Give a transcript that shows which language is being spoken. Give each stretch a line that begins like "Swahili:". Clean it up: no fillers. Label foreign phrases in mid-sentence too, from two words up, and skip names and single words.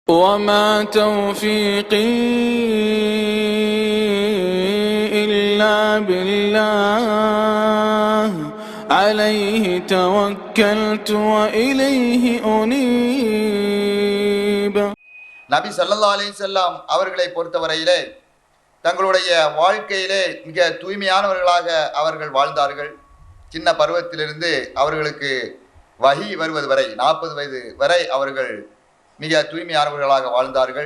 Arabic: وما توفيقي إلا بالله عليه توكلت وإليه أنيب.
Tamil: நபி
Arabic: صلى الله عليه وسلم
Tamil: அவர்களை பொறுத்தவரையிலே தங்களுடைய வாழ்க்கையிலே மிக தூய்மையானவர்களாக அவர்கள் வாழ்ந்தார்கள். சின்ன பருவத்திலிருந்து அவர்களுக்கு வஹி வருவது வரை 40 வயது வரை அவர்கள் மிக தூய்மையானவர்களாக வாழ்ந்தார்கள்.